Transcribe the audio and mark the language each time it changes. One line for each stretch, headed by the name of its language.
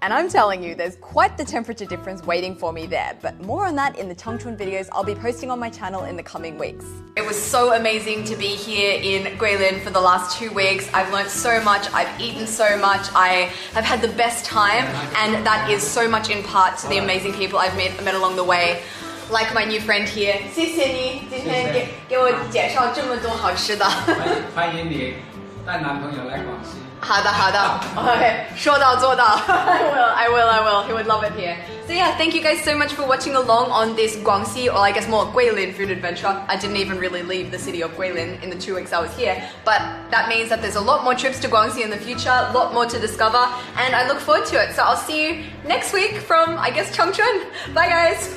English: And I'm telling you, there's quite the temperature difference waiting for me there, but more on that in the Changchun videos I'll be posting on my channel in the coming weeks. It was so amazing to be here in Guilin for the last 2 weeks. I've learned so much, I've eaten so much, I have had the best time, and that is so much in part to the amazing people I've met along the way. Like my new friend here.
Chinese: 谢谢你今天给我介绍这么多好吃的。欢迎你带男朋友来广西。好的 Okay, 说到做到。
English: I will. He would love it here. So yeah, thank you guys so much for watching along on this Guangxi, or I guess more Guilin food adventure. I didn't even really leave the city of Guilin in the 2 weeks I was here, but that means that there's a lot more trips to Guangxi in the future, a lot more to discover, and I look forward to it. So I'll see you next week from, I guess, Changchun. Bye guys!